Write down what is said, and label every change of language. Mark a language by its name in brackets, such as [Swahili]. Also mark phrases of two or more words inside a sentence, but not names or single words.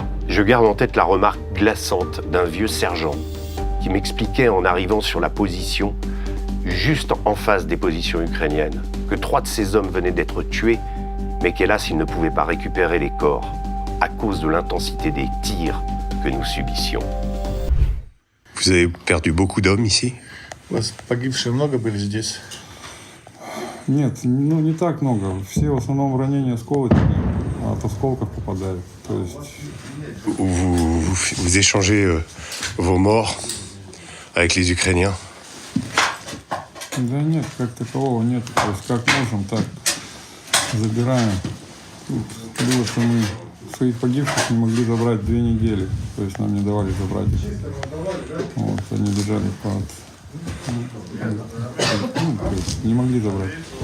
[French] Je garde en tête la remarque glaçante d'un vieux sergent qui m'expliquait en arrivant sur la position, juste en face des positions ukrainiennes, que 3 de ces hommes venaient d'être tués, mais qu'hélas, ils ne pouvaient pas récupérer les corps à cause de l'intensité des tirs que nous subissions. Vous avez perdu beaucoup d'hommes ici? [Russian] У вас погибшие много были здесь? Нет, ну не так много. Все в основном ранения осколочные, от осколков попадали. То есть... [French] Vous échangez vos morts avec les Ukrainiens? [Russian] Да нет, как такового нет. То есть как можем, так забираем. Тут было, что мы своих погибших не могли забрать 2 недели. То есть нам не давали забрать. Вот, они лежали под... то есть не могли забрать.